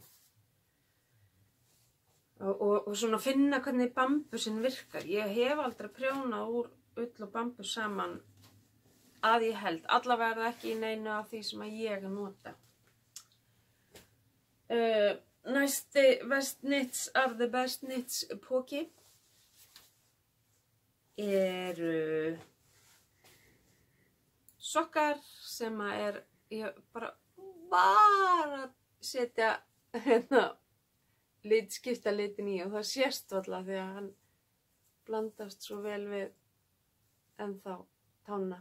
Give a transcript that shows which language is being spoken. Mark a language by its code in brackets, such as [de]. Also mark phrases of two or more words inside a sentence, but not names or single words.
[is] Og svona finna hvernig bambusinn virkar. Ég hef aldrei prjónað úr ull og bambus saman að ég held. Allavega er það ekki í neinu af því sem að ég nota. Næsti [en] Best Knits are the best knits [is] poki eru sokkar sem að ég bara var að setja hérna skipta litin í og það sést alltaf því að hann blandast svo vel við ennþá tána.